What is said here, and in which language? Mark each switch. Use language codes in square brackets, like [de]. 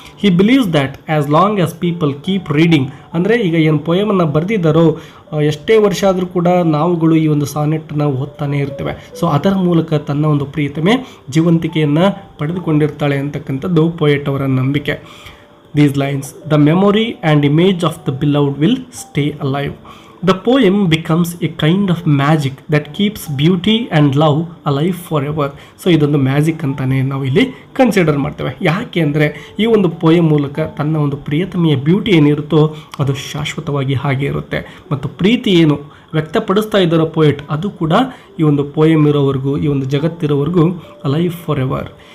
[en] he believes that as long as people keep reading, [kn] ಅಂದರೆ ಈಗ ಏನು ಪೋಯಮನ್ನು ಬರೆದಿದ್ದಾರೋ ಎಷ್ಟೇ ವರ್ಷ ಆದರೂ ಕೂಡ ನಾವುಗಳು ಈ ಒಂದು ಸಾನೆಟನ್ನು ಓದ್ತಾನೆ ಇರ್ತೇವೆ. ಸೊ ಅದರ ಮೂಲಕ ತನ್ನ ಒಂದು ಪ್ರಿಯತಮೆ ಜೀವಂತಿಕೆಯನ್ನು ಪಡೆದುಕೊಂಡಿರ್ತಾಳೆ ಅಂತಕ್ಕಂಥದ್ದು ಪೋಯೆಟ್ ಅವರ ನಂಬಿಕೆ. [en] These lines, the memory and image of the beloved will stay alive. The poem becomes a kind of magic that keeps beauty and love alive forever. [kn] So ಇದೊಂದು ಮ್ಯಾಜಿಕ್ ಅಂತಲೇ ನಾವು ಇಲ್ಲಿ ಕನ್ಸಿಡರ್ ಮಾಡ್ತೇವೆ. ಯಾಕೆ ಅಂದರೆ ಈ ಒಂದು ಪೋಯಮ್ ಮೂಲಕ ತನ್ನ ಒಂದು ಪ್ರಿಯತಮೆಯ ಬ್ಯೂಟಿ ಏನಿರುತ್ತೋ ಅದು ಶಾಶ್ವತವಾಗಿ ಹಾಗೆ ಇರುತ್ತೆ, ಮತ್ತು ಪ್ರೀತಿ ಏನು ವ್ಯಕ್ತಪಡಿಸ್ತಾ ಇದ್ದಾರೋ ಪೋಯೆಟ್ ಅದು ಕೂಡ ಈ ಒಂದು ಪೋಯಮ್ ಇರೋವರೆಗೂ, ಈ ಒಂದು ಜಗತ್ತಿರೋವರೆಗೂ [en] Alive for ever.